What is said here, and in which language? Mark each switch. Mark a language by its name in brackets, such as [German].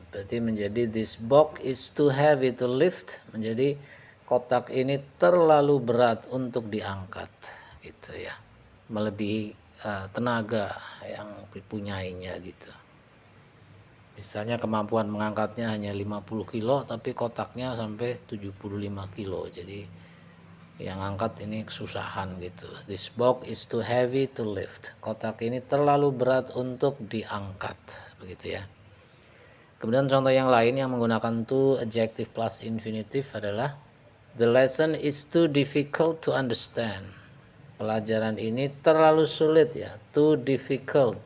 [Indonesian] Berarti menjadi [English] this box is too heavy to lift, [Indonesian] menjadi kotak ini terlalu berat untuk diangkat gitu ya. Melebihi tenaga yang dipunyainya gitu. Misalnya kemampuan mengangkatnya hanya 50 kilo tapi kotaknya sampai 75 kilo. Jadi yang angkat ini kesusahan gitu. [English] This box is too heavy to lift. [Indonesian] Kotak ini terlalu berat untuk diangkat, begitu ya. Kemudian contoh yang lain yang menggunakan to, adjective plus infinitive adalah [English] the lesson is too difficult to understand. [Indonesian] Pelajaran ini terlalu sulit ya, [English] too difficult.